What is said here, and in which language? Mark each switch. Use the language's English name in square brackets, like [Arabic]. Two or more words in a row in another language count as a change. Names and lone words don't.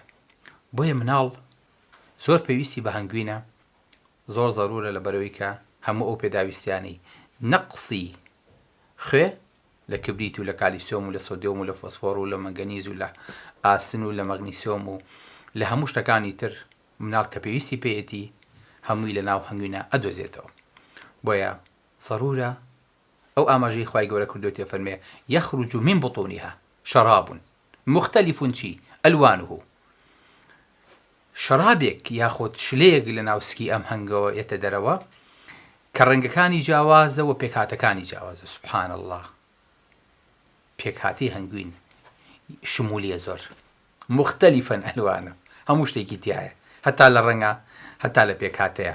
[Central Kurdish] بۆیە مناڵ زۆر پێویستی بە هەنگوینە، زۆر زەرورە لە بەرەوەی کە هەموو ئەو پێداویستیانی نەقسی خوێ لە کبریت و لە کالیسیۆم و لە سۆدیۆم و لە فۆسفۆر و لە مەنگەنیز و لە ئاسن و لە مەغنیسیۆم و لە هەموو شتەکانی تر مناڵ کە پێویستی پێیەتی هەمووی لە ناو هەنگوینە ئەدۆزێتەوە. بۆیە ضرورە ئەو ئاماژەی خوای گەورە کردووەتێ فەرمێ [Arabic] یەخرج من بطونها شراب مختلف [Central Kurdish] چی ئەلوانه. شەرابێک یاخۆت شلەیەک لە ناوسکی ئەم هەنگەوە ئێتە دەرەوە کە ڕەنگەکانی جیاوازە و پێکهاتەکانی جیاوازە. [Arabic] سوبحان الله. [Central Kurdish] پێکهاتی هەنگوین شمولیە زۆر مختلفن ئەلوانە، هەموو شتێکی تایە، هەتا لە ڕەنگە هەتا لە پێکهاتەیە.